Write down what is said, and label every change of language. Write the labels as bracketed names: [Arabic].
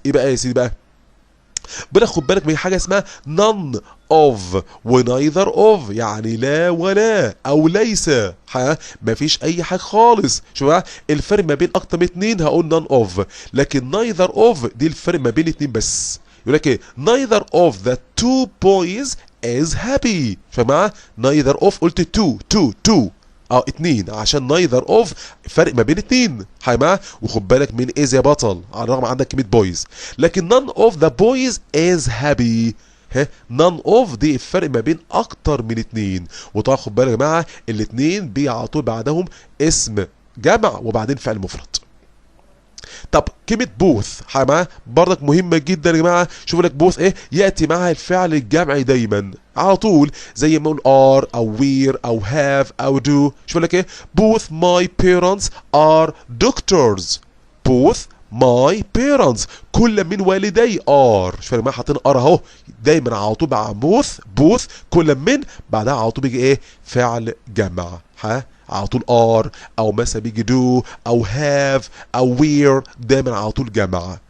[Arabic] ايه بقى يا سيدي بقى؟ بدك خد بالك من حاجه اسمها none of ونايذر of، يعني لا ولا او ليس. مفيش اي حاجه خالص. شوف بقى الفرق ما بين اكتر من اتنين هقول none of، لكن neither of دي الفرق ما بين اتنين بس. يقول لك ايه [English] neither of the two boys is happy. [Arabic] شوف يا جماعه neither of قلت two اتنين عشان neither of فرق ما بين اتنين. حيما وخد بالك من is يا بطل على الرغم عندك كلمة boys، لكن [English] none of the boys is happy. [Arabic] none of دي الفرق ما بين اكتر من اتنين. وطبعا خد بالك يا جماعة الاتنين بي على طول بعدهم اسم جمع وبعدين فعل مفرد. طب كلمة بوث حما برضك مهمة جدا يا جماعة. شوفوا لك بوث ايه، يأتي معها الفعل الجمعي دايما على طول زي ما نقول ار او وير او هاف او دو. شوفوا لك ايه [English] both my parents are doctors. both my parents [Arabic] كل من والدي ار. شوفوا يا جماعة حاطين ار اهو دايما على طول مع بوث كل من بعدها على طول بيجي ايه فعل جمع على طول ار، او مثلا بيجي دو او هاف او وير دايما على طول جمع.